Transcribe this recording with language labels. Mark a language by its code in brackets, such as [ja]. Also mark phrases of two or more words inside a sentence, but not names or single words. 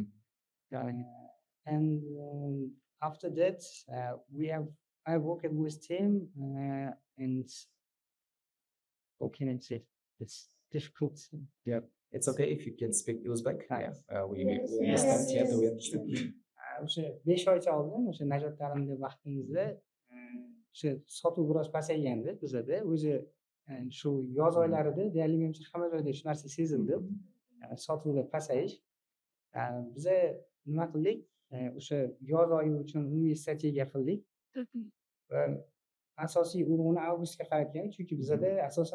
[en] And after that, I worked with team and how can I say? It's difficult. Yeah, it's okay if you can speak Uzbek. We Yes, understand. yes. We understand. [uz] o'sha 5 oycha oldin o'sha Najot ta'limda vaqtimizda o'sha sotuv biroz pasaygandi bizada o'zi shu yoz oylarida deyarli menimcha hamma joyda shu narsa sezildi sotuvda pasayish biza nima qildik o'sha yoz oyi uchun umumiy strategiya qildik va asosiy urg'uni avgustga qaratgan chunki bizada asosan